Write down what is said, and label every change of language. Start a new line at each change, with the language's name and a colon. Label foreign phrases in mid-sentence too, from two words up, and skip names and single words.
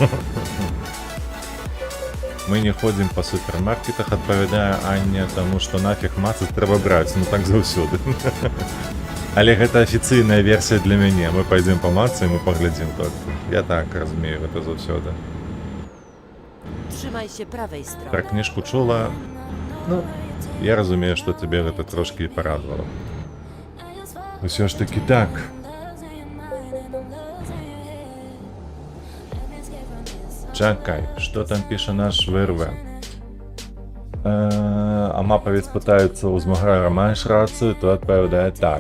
Belarusian: Мы не ходзім па супермаркетах, адпавядае Аня, таму што нафіг мацаць трэба браць, так заўсёды. Але гэта афіцыйная версія для мяне. Мы пойдзем памацаем і паглядзім толькі. Я так разумею гэта заўсёды.
Polish: Trzymaj się prawej strony.
Belarusian: Пра кніжку чула. Я разумею, што цябе гэта трошкі парадавала. Усё ж таки так. Чакай, што там піша наш ВРВ? А мапавец пытаецца ў змагара, маеш рацыю, то адпавядае так.